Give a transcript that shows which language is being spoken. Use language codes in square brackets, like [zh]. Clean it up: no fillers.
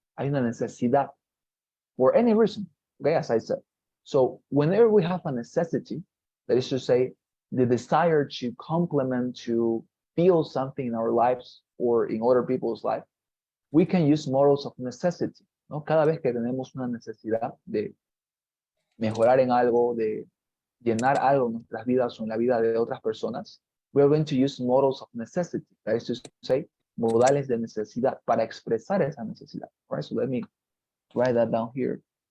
[es] Hay una necesidad [en] for any reason, okay, as I said. So whenever we have a necessity, that is to say, the desire to complement, to feel something in our lives or in other people's life, we can use models of necessity, ¿no? [es] Cada vez que tenemos una necesidad de mejorar en algo, de llenar algo en nuestras vidas o en la vida de otras personas, [en] we are going to use models of necessity, that is to say, [es] modales de necesidad para expresar esa necesidad, [en] right? So let me write that down here.